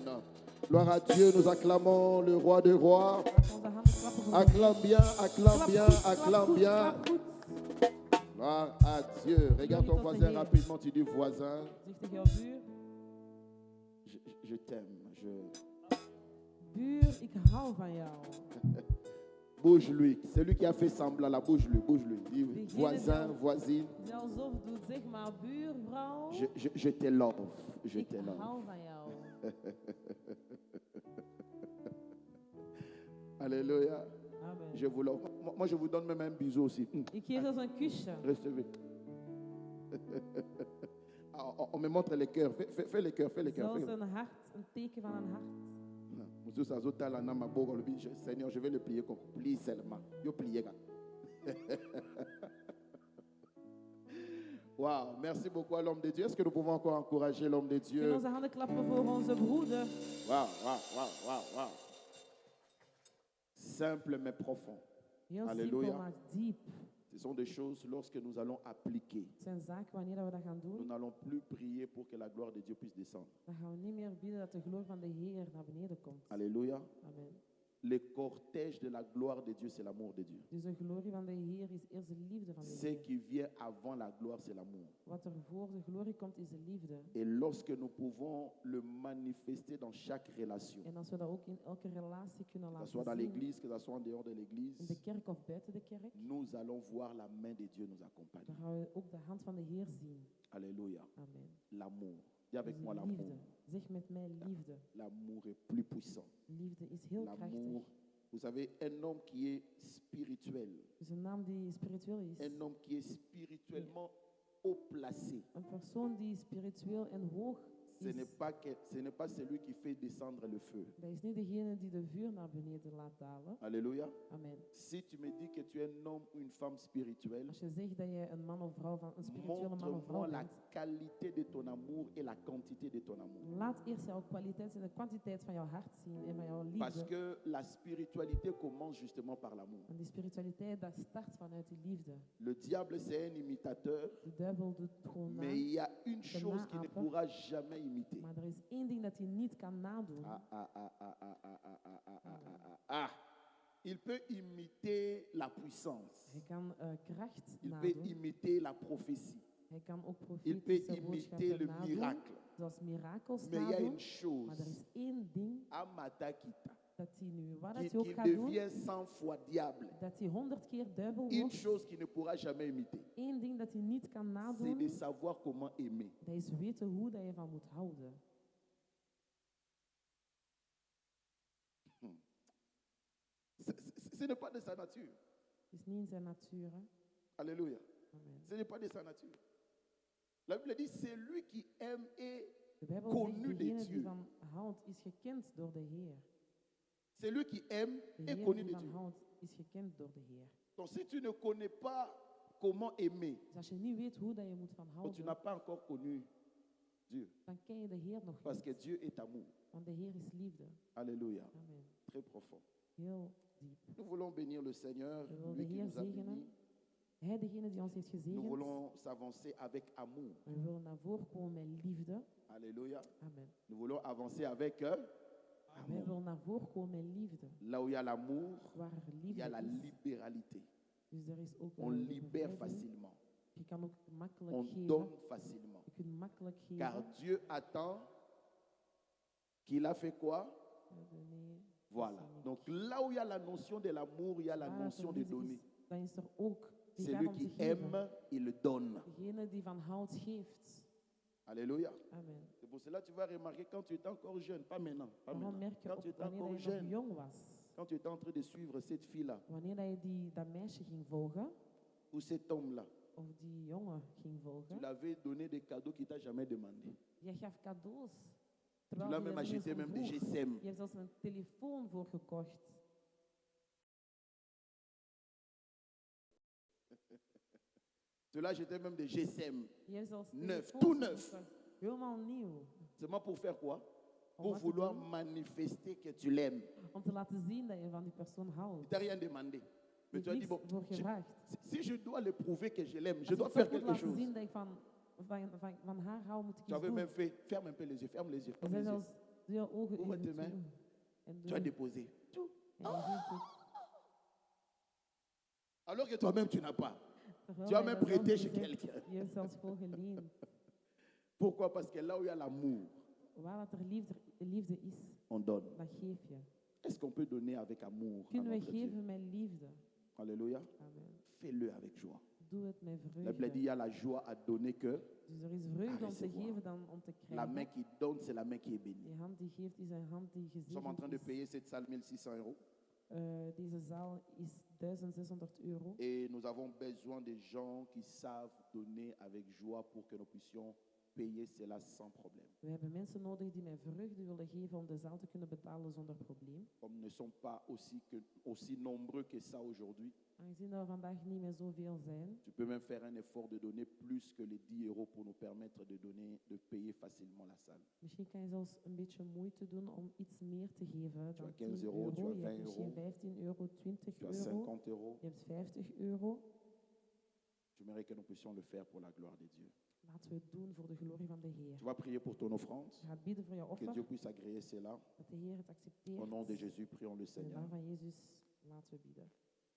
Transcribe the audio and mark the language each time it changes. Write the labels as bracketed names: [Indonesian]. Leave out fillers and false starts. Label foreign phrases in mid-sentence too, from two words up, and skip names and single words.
[French] Gloire à Dieu, nous acclamons le roi des rois. Acclame bien, acclame bien, acclame bien. Gloire à Dieu. Regarde ton voisin rapidement, tu dis voisin. Je t'aime. [Dutch] Buur, ik hou van jou. [French] Bouge-lui. C'est lui qui a fait semblant là. Bouge-lui, bouge-lui. Dis voisin, voisine. [Dutch] Die alsof doet, zeg maar buurvrouw. [French] Je te love. Je [Dutch] Ik [French] te love. [Dutch] hou van jou. [French] Alléluia. Amen. Je vous love. Moi, je vous donne même un bisou aussi. [Dutch] Ik geef zelfs een kusje. [French] Recevez. On me montre les cœurs. Fais les cœurs, fais les cœurs. [Dutch] Zelfs een hart, een teken van een hart. [French] Seigneur, je vais le plier comme plie seulement. Je plie. Wow, merci beaucoup à l'homme de Dieu. Est-ce que nous pouvons encore encourager l'homme de Dieu? [Dutch] Kunnen onze handen klappen voor onze broeder. [French] Wow. Simple mais profond. [Dutch] Heel [French] Alléluia. [Dutch] simpel, maar diep. [French] Ce sont des choses lorsque nous allons appliquer. [Dutch] Het zijn zaken wanneer we dat gaan [French] Nous [Dutch] doen, [French] n'allons plus prier pour que la gloire de Dieu puisse descendre. [Dutch] dan gaan we niet meer bidden dat de glorie van de Heer naar beneden komt. [French] Alléluia. Amen. Le cortège de la gloire de Dieu, c'est l'amour de Dieu. [Dutch] Dus de glorie van de Heer is eerst de liefde van de [French] Ce [Dutch] Heer. [French] qui vient avant la gloire, c'est l'amour. [Dutch] Wat er voor de glorie komt, is de liefde. [French] Et lorsque nous pouvons le manifester dans chaque relation, [Dutch] En als we dat ook in elke relatie kunnen [French] que ce [Dutch] laten [French] soit dans [Dutch] zien, [French] l'église, que ce soit en dehors de [Dutch] in [French] l'église, [Dutch] de kerk of buiten de kerk, [French] nous allons voir la main de Dieu nous accompagner. [Dutch] dan gaan we ook de hand van de Heer zien. [French] Alléluia. Amen. L'amour. Dis avec [Dutch] Dus [French] moi [Dutch] liefde. [French] l'amour. [Dutch] Zeg met mij liefde. [French] L'amour est plus puissant. [Dutch] Liefde is heel [French] L'amour, [Dutch] krachtig. [French] vous savez, un homme qui est spirituel, [Dutch] Dus een naam die spiritueel is. [French] un homme qui est spirituellement haut placé. [Dutch] Een persoon die spiritueel en hoog [French] Ce [Dutch] is. [French] n'est pas celui qui fait descendre le feu. [Dutch] Dat is niet degene die de vuur naar beneden laat dalen. [French] Alléluia. Amen. Si tu me dis que tu es un homme ou une femme spirituelle, [Dutch] Als je zegt dat je een man of vrouw van een spirituele man of vrouw [French] montre-moi la [Dutch] bent, [French] qualité de ton amour et la quantité de ton amour. [Dutch] laat eerst jouw kwaliteit en de kwantiteit van jouw hart zien en van jouw [French] Parce [Dutch] liefde. [French] que la spiritualité commence justement par l'amour. [Dutch] En die spiritualiteit, dat start vanuit die liefde. [French] Le diable, c'est un imitateur, [Dutch] De duivel doet gewoon na, [French] mais il y a une chose qu'il ne [Dutch] naapen. [French] pourra jamais imiter. [Dutch] maar er is één ding dat hij niet kan nadoen. [French] Il peut imiter la puissance. [Dutch] Hij kan kracht [French] Il peut [Dutch] nadoen. [French] imiter la prophétie. [Dutch] Hij kan ook [French] Il peut [Dutch] profetische [French] imiter [Dutch] boodschappen [French] le [Dutch] nadoen, [French] miracle. [Dutch] zoals mirakels [French] Mais il y a [Dutch] nadoen. [French] une chose, [Dutch] Maar er is één ding Amatakita, dat hij nu, wat [French] qui, [Dutch] dat hij ook [French] qui [Dutch] gaat doen, [French] devient 100 fois diable. [Dutch] dat hij 100 keer duivel [French] Une [Dutch] wordt. [French] chose qu'il ne pourra jamais imiter, [Dutch] Eén ding dat hij niet kan [French] c'est [Dutch] nadoen, [French] de savoir comment aimer. [Dutch] dat is weten hoe dat je van moet houden. [French] Ce n'est pas de sa nature. [Dutch] Het is niet in zijn natuur. Hè? [French] Alléluia. Amen. Ce n'est pas de sa nature. La Bible dit, c'est lui qui aime et [Dutch] De Bijbel [French] connu [Dutch] zegt, [French] de [Dutch] degene die [French] Dieu. [Dutch] van houdt, is gekend door de Heer. [French] C'est lui qui aime et [Dutch] Degene [French] connu [Dutch] die [French] de [Dutch] van [French] Dieu. [Dutch] houdt, is gekend door de Heer. [French] Donc si tu ne connais pas comment aimer, [Dutch] Dus als je niet weet hoe dat je moet van [French] donc tu [Dutch] houden, [French] n'as pas encore connu Dieu. [Dutch] dan ken je de Heer nog [French] Parce que [Dutch] niet. [French] Dieu est amour. [Dutch] Want de Heer is liefde. [French] Alléluia. Amen. Très profond. [Dutch] Heel diep. [French] Nous voulons bénir le Seigneur, [Dutch] We willen de [French] lui qui [Dutch] Heer [French] nous a bénis. [Dutch] zegenen. Hij, degene die ons heeft [French] Nous [Dutch] gezegend. [French] voulons s'avancer avec amour. [Dutch] We willen naar voren komen met liefde. [French] Alléluia. Amen. Nous voulons avancer avec [Dutch] Wij [French] amour. [Dutch] willen naar voren komen met liefde. [French] Là où il y a l'amour, [Dutch] Waar er [French] il y a la [Dutch] liefde is. [French] libéralité. [Dutch] Dus er is ook [French] On [Dutch] de [French] libère [Dutch] bevrijding. [French] facilement. [Dutch] Je kan ook makkelijk [French] On [Dutch] geven. [French] donne facilement. [Dutch] Je kunt makkelijk geven. [French] Car Dieu attend qu'il a fait quoi? [Dutch] Nee, [French] Voilà. [Dutch] dat is niet. [French] Donc là où il y a la notion de l'amour, il y a la [Dutch] Waar er [French] notion de [Dutch] liefde [French] donner. [Dutch] is, dan is er ook die [French] C'est [Dutch] gaat [French] lui [Dutch] om [French] qui [Dutch] te geven. [French] aime, il donne. [Dutch] Degene die van houdt, geeft. [French] Alléluia. Amen. C'est pour cela que tu vas remarquer quand tu étais encore jeune, pas maintenant, pas [Dutch] Daarom [French] maintenant. [Dutch] merk je [French] Quand [Dutch] ook [French] tu étais [Dutch] wanneer [French] encore [Dutch] dat je nog [French] jeune, [Dutch] jong was. [French] quand tu étais en train de suivre cette fille-là [Dutch] Wanneer dat je dat meisje ging volgen, [French] ou cet homme-là, [Dutch] of die jongen ging [French] tu [Dutch] volgen, [French] l'avais donné des cadeaux qu'il t'a jamais demandé. [Dutch] je gaf cadeaus. [French] Tu [Dutch] Terwijl [French] l'as [Dutch] je [French] même [Dutch] er niet eens [French] acheté [Dutch] om [French] même des [Dutch] vroeg. [French] GSM. [Dutch] Je hebt zelfs een telefoon voor gekocht. [French] Tu l'as acheté même des GSM. [Dutch] Je hebt zelfs [French] Neuf, [Dutch] telefoons [French] tout [Dutch] voor [French] neuf. [Dutch] gekocht. Helemaal nieuw. [French] Seulement pour faire quoi? [Dutch] Om [French] Pour [Dutch] wat te [French] vouloir [Dutch] doen? [French] manifester que tu l'aimes. [Dutch] Om te laten zien dat je van die persoon [French] Il [Dutch] houdt. [French] t'a rien demandé. Mais tu as dit, [Dutch] Niks [French] bon, [Dutch] voor [French] je- [Dutch] gevraagd. [French] si je dois le prouver que je l'aime, je [Dutch] Als [French] dois [Dutch] ik [French] faire [Dutch] toch moet [French] quelque [Dutch] laten [French] chose. [Dutch] zien dat ik van haar hou, moet ik [French] Tu [Dutch] iets [French] avais [Dutch] doen. [French] même fait, ferme un peu les yeux, ferme les yeux, [Dutch] Je [French] ferme [Dutch] zei [French] les yeux. [Dutch] zelfs, doe je ogen [French] Ouvre [Dutch] even [French] tes mains. [Dutch] toe. En [French] Tu as [Dutch] doe. [French] déposé. Tout. [Dutch] En je geeft het. [French] Alors que toi-même, tu n'as pas. [Dutch] Terwijl [French] Tu as [Dutch] hij [French] même [Dutch] dat zelf [French] prêté chez [Dutch] gezegd, [French] quelqu'un. [Dutch] Je hebt zelfs gewoon geleend. [French] Pourquoi? Parce que là où il y a l'amour, [Dutch] Waar dat er liefde is, [French] on donne. [Dutch] dan geef je. [French] Est-ce qu'on peut donner avec amour à [Dutch] Kunnen we [French] notre Dieu? [Dutch] geven met liefde? [French] Alléluia. Amen. Fais-le avec joie. [Dutch] Doe het met [French] La Bible dit, il y [Dutch] vreugde. [French] a la joie à donner que [Dutch] Dus er is vreugde om te [French] recevoir. [Dutch] geven dan om te [French] la main [Dutch] krijgen. [French] qui donne, c'est la main qui est bénie. [Dutch] Die hand die geeft is een hand die [French] Nous sommes en train [Dutch] gezegend [French] de [Dutch] is. [French] payer cette salle 1600 €. [Dutch] Deze zaal is 1600 euro. [French] Et nous avons besoin de gens qui savent donner avec joie pour que nous puissions payer cela sans problème. [Dutch] We hebben mensen nodig die met vreugde willen geven om de zaal te kunnen betalen zonder probleem. [French] Comme nous ne sommes pas aussi nombreux que ça aujourd'hui, [Dutch] Aangezien we vandaag niet meer zoveel zijn, [French] tu peux même faire un effort de donner plus que les 10 € pour nous permettre de payer facilement la salle. [Dutch] misschien kan je zelfs een beetje moeite doen om iets meer te geven Tu dan as 10 [French] 15 €, tu [Dutch] euro. [French] as [Dutch] Je hebt [French] 20 misschien €, [Dutch] 15 euro, 20 [French] tu as [Dutch] euro, [French] 50 €. [Dutch] je hebt 50 euro. [French] J'aimerais que nous puissions le faire pour la gloire de Dieu. [Dutch] Laten we het doen voor de glorie van de Heer. [French] Tu vas prier pour ton offrande, [Dutch] Je gaat bidden voor je [French] que [Dutch] offer, [French] Dieu puisse agréer cela. [Dutch] dat de Heer het accepteert. [French] Au nom de Jésus, prions le [Dutch] In de [French] Seigneur. [Dutch] naam van Jezus, laten we bidden.